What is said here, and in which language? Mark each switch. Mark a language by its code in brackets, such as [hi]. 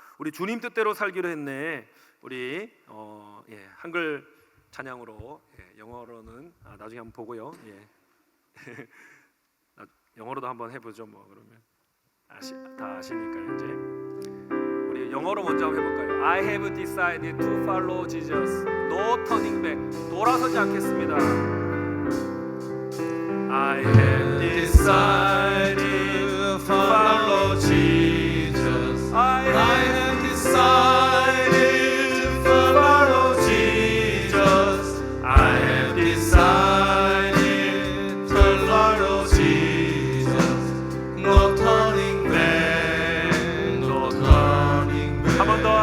[ko] 우리 주님 뜻대로 살기로 했네. 우리 한글 찬양으로, 영어로는 나중에 한번 보고요. 영어로도 한번 해보죠. 뭐 그러면 다 아시니까 이제 우리 영어로 먼저 한번 해볼까요? [en] I have decided to follow Jesus. No turning back. [ko] 돌아서지 않겠습니다. [en] I have decided to follow Jesus. I have decided to follow Jesus. I have decided to follow Jesus. No turning back. No turning back. [ko] 한 번 더.